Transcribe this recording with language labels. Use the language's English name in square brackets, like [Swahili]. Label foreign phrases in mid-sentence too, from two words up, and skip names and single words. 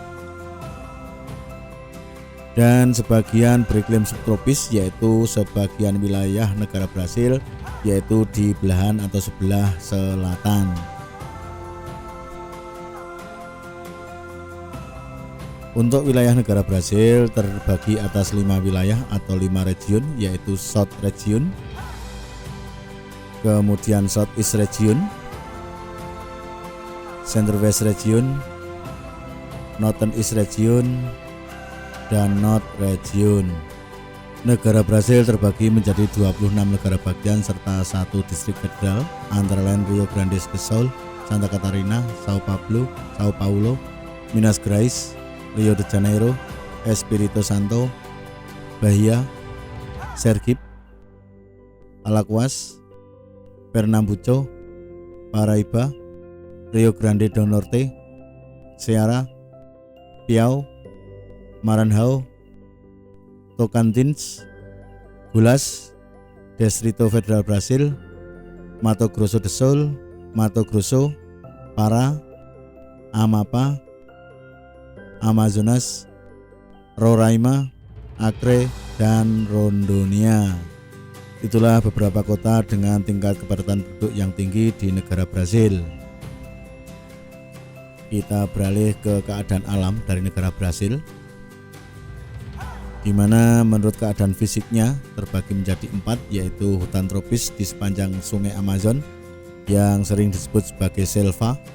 [Indonesian] Dan sebagian beriklim subtropis, yaitu sebagian wilayah negara Brazil yaitu di belahan atau sebelah selatan. Untuk wilayah negara Brazil terbagi atas 5 wilayah atau 5 region, yaitu South Region, kemudian Southeast Region, Center-West Region, Northeast Region, dan North Region. Negara Brazil terbagi menjadi 26 negara bagian serta 1 distrik federal, antara lain Rio Grande do Sul, Santa Catarina, Sao Paulo, Minas Gerais, Rio de Janeiro, Espírito Santo, Bahia, Sergipe, Alagoas, Pernambuco, Paraíba, Rio Grande do Norte, Ceará, Piau, Maranhão, Tocantins, Goiás, Distrito Federal Brasil, Mato Grosso do Sul, Mato Grosso, Pará, Amapá, Amazonas, Roraima, Acre, dan Rondônia. Itulah beberapa kota dengan tingkat kepadatan penduduk yang tinggi di negara Brazil. Kita beralih ke keadaan alam dari negara Brazil, di mana menurut keadaan fisiknya terbagi menjadi 4, yaitu hutan tropis di sepanjang sungai Amazon yang sering disebut sebagai selva.